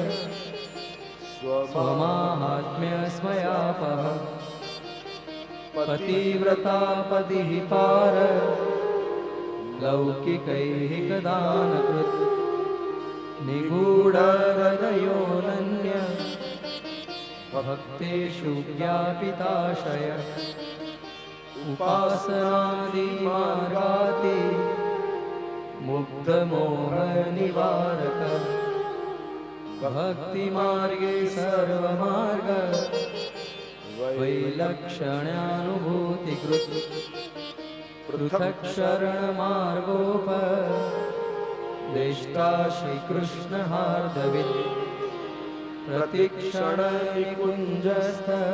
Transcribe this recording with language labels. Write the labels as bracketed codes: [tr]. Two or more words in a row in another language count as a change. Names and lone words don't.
[sa] स्वमाहात्म्यस्मयापः पतिव्रता पतिः पार लौकिकैहिकदानकृत् निगूढहृदयोऽनन्य भक्तेषु ज्ञापिताशय उपासनादिमार्गाति मुग्धमोहनिवारक ભક્તિ માર્ગે સર્વમાર્ગ વૈલક્ષણ્યાનુભૂતિ કૃત પૃથક શરણ માર્ગોપર દેષ્ટા શ્રી કૃષ્ણ હાર્દવિદ પ્રતિક્ષણ નિકુંજસ્થ